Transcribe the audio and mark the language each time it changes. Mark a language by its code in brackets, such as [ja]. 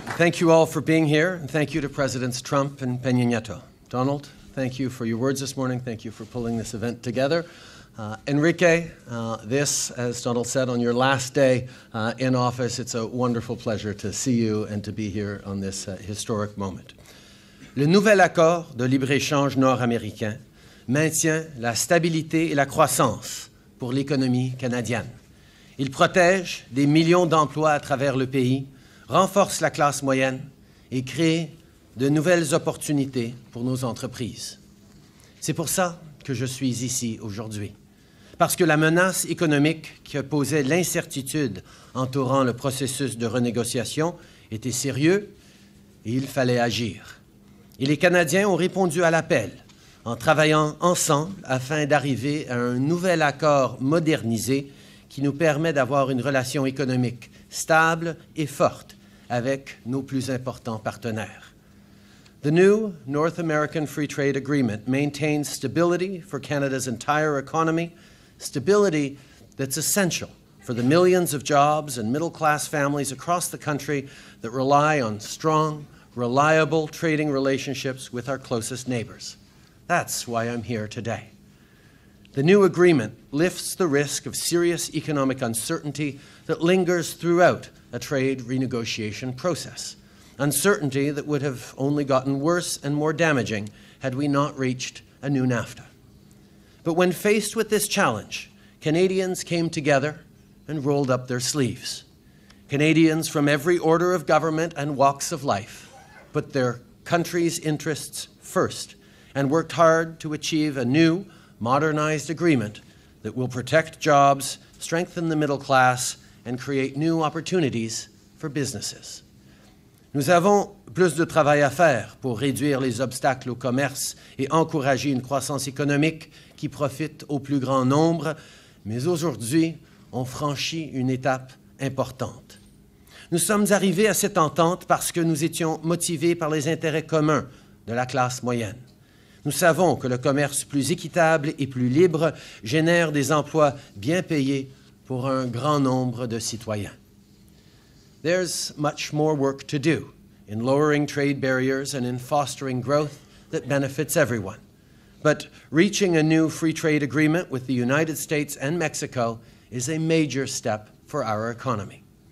[en] Thank you all for being here, and thank you to Presidents Trump and Peña Nieto. Donald, thank you for your words this morning. Thank you for pulling this event together. Enrique, this, as Donald said, on your last day in office, it's a wonderful pleasure to see you and to be here on this historic moment. [fr] Le nouvel accord de libre-échange nord-américain maintient la stabilité et la croissance pour l'économie canadienne. Il protège des millions d'emplois à travers le pays, renforce la classe moyenne et crée de nouvelles opportunités pour nos entreprises. C'est pour ça que je suis ici aujourd'hui. Parce que la menace économique qui posait l'incertitude entourant le processus de renégociation était sérieux et il fallait agir. Et les Canadiens ont répondu à l'appel en travaillant ensemble afin d'arriver à un nouvel accord modernisé qui nous permet d'avoir une relation économique stable et forte avec nos plus importants partenaires. [en] The new North American Free Trade Agreement maintains stability for Canada's entire economy, stability that's essential for the millions of jobs and middle-class families across the country that rely on strong, reliable trading relationships with our closest neighbors. That's why I'm here today. The new agreement lifts the risk of serious economic uncertainty that lingers throughout a trade renegotiation process. uncertainty that would have only gotten worse and more damaging had we not reached a new NAFTA. But when faced with this challenge, Canadians came together and rolled up their sleeves. Canadians from every order of government and walks of life put their country's interests first and worked hard to achieve a new, modernized agreement that will protect jobs, strengthen the middle class, and create new opportunities for businesses. [fr] Nous avons plus de travail à faire pour réduire les obstacles au commerce et encourager une croissance économique qui profite au plus grand nombre, mais aujourd'hui, on franchit une étape importante. Nous sommes arrivés à cette entente parce que nous étions motivés par les intérêts communs de la classe moyenne. Nous savons que le commerce plus équitable et plus libre génère des emplois bien payés pour un grand nombre de citoyens. [en] There's much more work to do in lowering trade barriers and in fostering growth that benefits everyone. But reaching a new free trade agreement with the United States and Mexico is a major step for our economy.